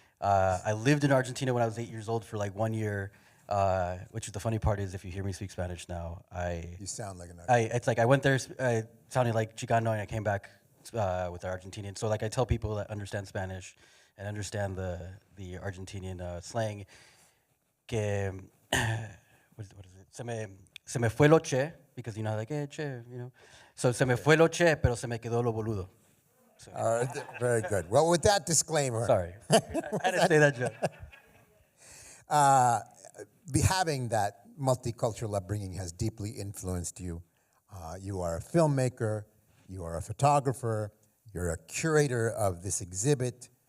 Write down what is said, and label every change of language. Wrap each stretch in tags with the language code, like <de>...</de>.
<en>I lived in Argentina when I was 8 years old for like 1 year. Which is the funny part is if you hear me speak Spanish now, you sound like an Argentinian. It's like I went there sounding like Chicano and I came back with the Argentinian. So like I tell people that understand Spanish and understand the Argentinian slang, que what is it?</en> <es>Se me fue lo che,</es> <en>because you know like che, you know. So</en> <es>se me fue lo che, pero se me quedó lo boludo.</es> <en>So. Very good. Well, with that disclaimer. Sorry, I had to say that joke. Having that multicultural upbringing has deeply influenced you. You are a filmmaker, you are a photographer, you're a curator of this exhibit.</en>